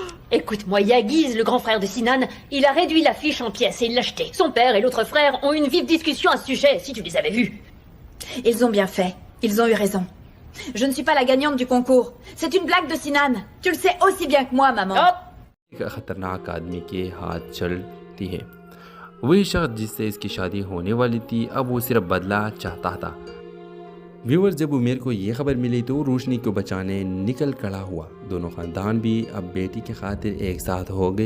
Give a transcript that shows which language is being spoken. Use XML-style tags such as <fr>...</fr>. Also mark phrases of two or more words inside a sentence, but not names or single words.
<fr>Écoute-moi, Yagiz, le grand frère de Sinan, il a réduit l'affiche en pièces et il l'a jetée. Son père et l'autre frère ont eu une vive discussion à ce sujet, si tu les avais vus. Ils ont bien fait. Ils ont eu raison. Je ne suis pas la gagnante du concours. C'est une blague de Sinan. Tu le sais aussi bien que moi, maman. Hop.</fr> <hi>एक खतरनाक आदमी के हाथ चलती है। वही शख्स जिससे इसकी शादी होने वाली थी अब वो सिर्फ बदला चाहता था। व्यूअर्स, जब उमेर को ये खबर मिली तो रोशनी को बचाने निकल खड़ा हुआ। दोनों ख़ानदान भी अब बेटी की खातिर एक साथ हो गए।</hi>